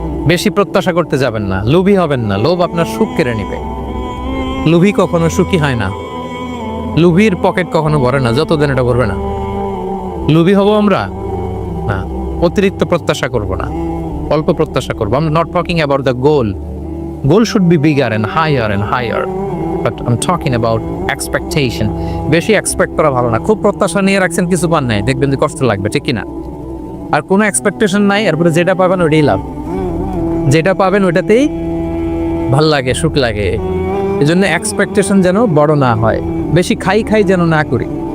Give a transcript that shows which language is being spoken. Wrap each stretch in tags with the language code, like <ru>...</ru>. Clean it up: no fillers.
<bn>বেশি প্রত্যাশা করতে যাবেন না, লোভী হবেন না, লোভ আপনার সুখ কেড়ে নেবে। লোভী কখনো সুখী হয় না, লোভীর পকেট কখনো ভরে না যতদিন এটা ভরবে না। লোভী হব আমরা না, অতিরিক্ত প্রত্যাশা করব না, অল্প প্রত্যাশা করবো।</bn> <en>I'm not talking about the goal. Goal should be bigger and higher. But I'm talking about expectation.</en> <bn>বেশি এক্সপেক্ট করা ভালো না। খুব প্রত্যাশা নিয়ে রাখছেন, কিছু পান নাই, দেখবেন যে কষ্ট লাগবে, ঠিক কিনা? আর কোনো এক্সপেকটেশন নাই, এরপরে যেটা পাবেন ওইটাই লাভ। যেটা পাবেন ওইটাতেই ভাল লাগে, সুখ লাগে। এই জন্য এক্সপেকটেশন যেন বড় না হয়, বেশি খাই যেন না করি।</bn>